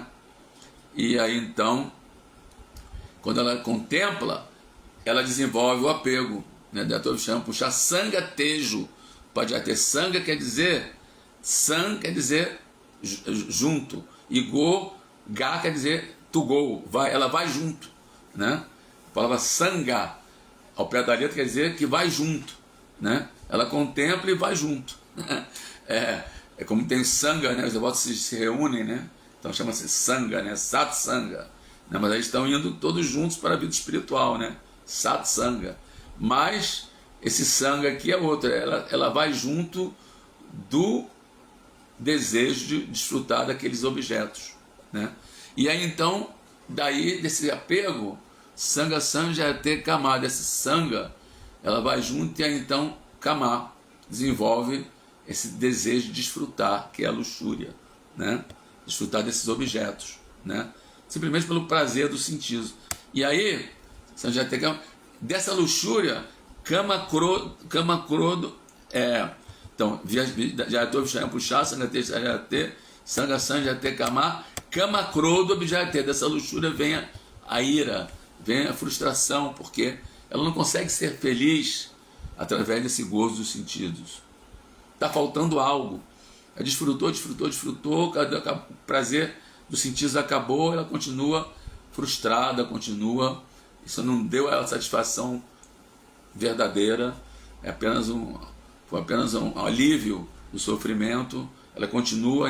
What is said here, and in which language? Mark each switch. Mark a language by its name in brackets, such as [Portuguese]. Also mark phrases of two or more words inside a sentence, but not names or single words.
[Portuguese] E aí então, quando ela contempla, ela desenvolve o apego, né? Daí chama puxar [Sanskrit] sanga tejo, [Portuguese] pode ter sanga quer dizer junto, e go, ga quer dizer [English] to go, [Portuguese] ela vai junto, né? A palavra sanga ao pé da letra quer dizer que vai junto, né? Ela contempla e vai junto. É como tem sanga, né? Os devotos se reúnem, né? Então chama-se sanga, né? Satsanga, né? Mas eles estão indo todos juntos para a vida espiritual, né? Satsanga. Mas esse sanga aqui é outro, ela vai junto do desejo de desfrutar daqueles objetos, né? E aí então, daí desse apego, [Sanskrit] sanga sanjayate kama, [Portuguese] desse sanga, ela vai junto e aí então kama desenvolve esse desejo de desfrutar, que é a luxúria, né? Desfrutar desses objetos, né? Simplesmente pelo prazer dos sentidos. E aí, [Sanskrit] sanjayate kama, [Portuguese] dessa luxúria, [Sanskrit] kama krodo, [Portuguese] então, já estou puxar, [Sanskrit] sanga sanjayate kama, kama krodo objayate, [Portuguese] dessa luxúria vem a ira, vem a frustração, porque ela não consegue ser feliz através desse gozo dos sentidos. Está faltando algo. Ela desfrutou, o prazer dos sentidos acabou, ela continua frustrada, isso não deu a ela satisfação verdadeira, foi apenas um alívio do sofrimento, ela continua.